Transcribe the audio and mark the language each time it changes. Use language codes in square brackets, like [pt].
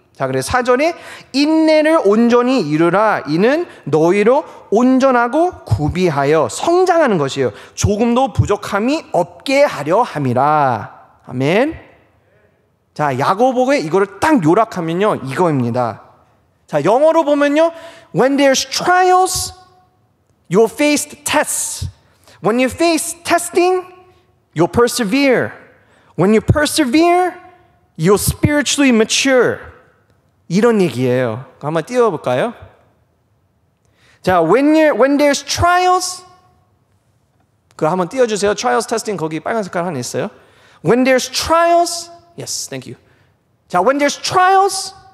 [ko] 자, 그래서 4절에 인내를 온전히 이루라. 이는 너희로 온전하고 구비하여 성장하는 것이에요. 조금도 부족함이 없게 하려 함이라. 아멘. 자, 야고보에 이거를 딱 요약하면요, 이거입니다. 자, 영어로 보면요, [en] when there's trials, you'll face tests. When you face testing, you'll persevere. When you persevere, you'll spiritually mature. [ko] 이런 얘기예요. 한번 띄워볼까요? 자, [en] when there's trials, [ko] 그거 한번 띄워주세요. [en] Trials testing, [ko] 거기 빨간 색깔 하나 있어요. [en] When there's trials, yes, thank you. 자, when there's trials,